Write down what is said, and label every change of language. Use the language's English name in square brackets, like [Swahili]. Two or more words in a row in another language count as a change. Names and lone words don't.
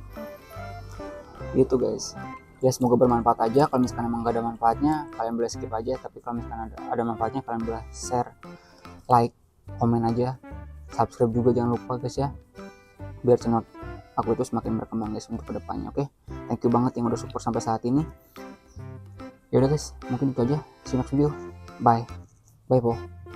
[Indonesian] Gitu guys ya, semoga bermanfaat aja. Kalau misalkan emang gak ada manfaatnya kalian boleh skip aja, tapi kalau misalkan ada manfaatnya kalian boleh share, like, komen aja, subscribe juga jangan lupa guys ya, biar channel aku itu semakin berkembang guys untuk kedepannya. Oke, [English] thank you [Indonesian] banget yang udah support sampai saat ini. Ya udah guys, mungkin itu aja, [English] see you next video, bye bye po.